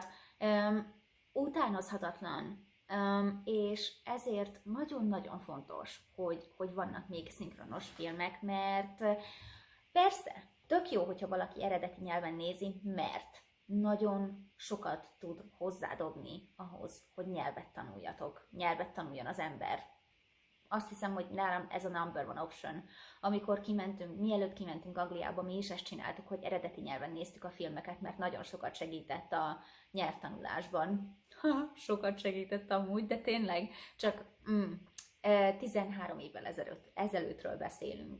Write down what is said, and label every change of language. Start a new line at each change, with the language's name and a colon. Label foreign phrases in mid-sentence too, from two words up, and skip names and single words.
Hungarian: Utánozhatatlan, és ezért nagyon-nagyon fontos, hogy vannak még szinkronos filmek, mert persze, tök jó, hogyha valaki eredeti nyelven nézi, mert nagyon sokat tud hozzádobni ahhoz, hogy nyelvet tanuljon az ember. Azt hiszem, hogy nálam ez a
English: number one option.
Hungarian: Amikor mielőtt kimentünk Angliába, mi is ezt csináltuk, hogy eredeti nyelven néztük a filmeket, mert nagyon sokat segített a nyelvtanulásban. Sokat segített amúgy, de tényleg csak 13 évvel ezelőttről beszélünk.